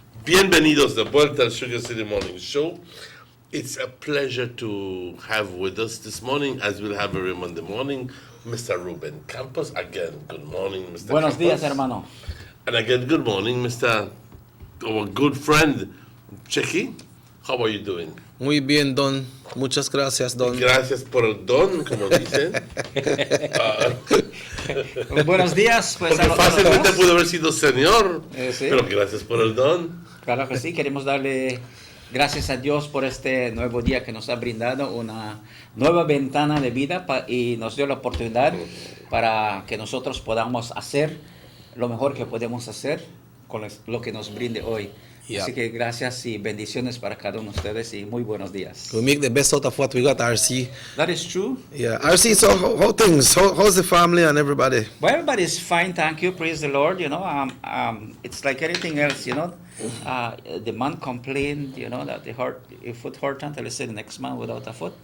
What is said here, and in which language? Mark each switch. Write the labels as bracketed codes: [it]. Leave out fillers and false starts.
[es] Bienvenidos de vuelta al Sugar City Morning Show. [en] It's a pleasure to have with us this morning, as we'll have every Monday morning, Mr. Ruben Campos. Again, good morning, Mr. [es] Buenos [en] Campos. [es] días, hermano. [en] And again, good morning, our good friend, Checky. How are you doing? [es] Muy bien, Don. Muchas gracias, Don. Gracias por el don, como dicen. Buenos días, pues. Porque fácilmente pudo haber sido señor, sí. Pero gracias por el don. Claro que sí, queremos darle gracias a Dios por este nuevo día que nos ha brindado una nueva ventana de vida y nos dio la oportunidad para que nosotros podamos hacer lo mejor que podemos hacer con lo que nos brinde hoy. [en] Yeah. [es] Así que gracias y bendiciones para cada uno de ustedes y muy buenos días. [en] We make the best out of what we got, RC. That is true. Yeah, RC, so how things? How's the family and everybody? Well, everybody's fine, thank you, praise the Lord. You know, it's like anything else, you know. The man complained, you know, that the foot hurt until he said the next man without a foot.